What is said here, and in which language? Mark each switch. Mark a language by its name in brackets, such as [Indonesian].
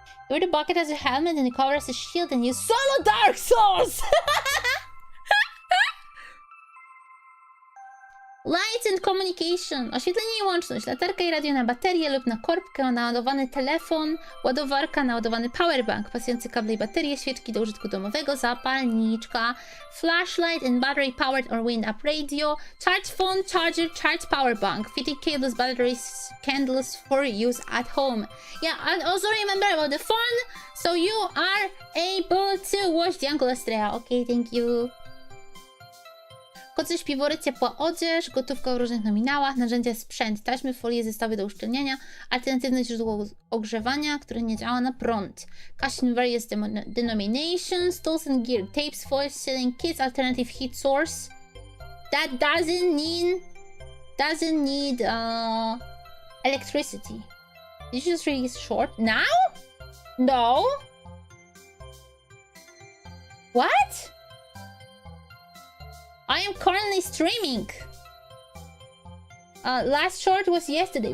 [English] You're the bucket as a helmet and the cover as a shield and you solo Dark Souls! Lights and communication. [Polish] Oświetlenie i łączność. Latarka i radio na baterię lub na korbkę, naładowany telefon, ładowarka, naładowany powerbank, pasujący kable i baterie, świeczki do użytku domowego, zapalniczka, [English] flashlight and battery powered or wind up radio, charge phone, charger, charge powerbank, fitted cables, batteries, candles for use at home. Yeah, and also remember about the phone, so you are able to watch Dianko Lastrea. Okay, thank you. [Polish] Kocy, śpiwory, ciepła odzież, gotówka w różnych nominałach, narzędzia, sprzęt, taśmy, folie, zestawy do uszczelniania, alternatywne źródło ogrzewania, które nie działa na prąd, [English] cash in various denominations, tools and gear, tapes, foils, selling kits, alternative heat source. That doesn't need electricity. Did you just really short now? No. What? I am currently streaming. Last short was yesterday.